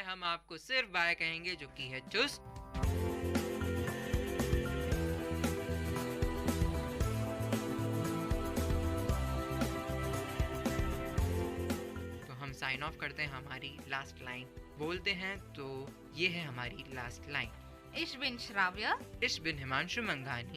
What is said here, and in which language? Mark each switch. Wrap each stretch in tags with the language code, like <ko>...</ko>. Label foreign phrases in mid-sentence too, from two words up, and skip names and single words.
<hi>हम आपको सिर्फ बाय कहेंगे, जो कि है चूस। तो हम</hi> <en>sign off</en> <hi>करते हैं हमारी</hi> <en>last line</en> <hi>बोलते हैं। तो ये है हमारी</hi> <en>last line.</en> <de>Ich bin Shravya. Ich bin हिमांशु मंगानी.</de>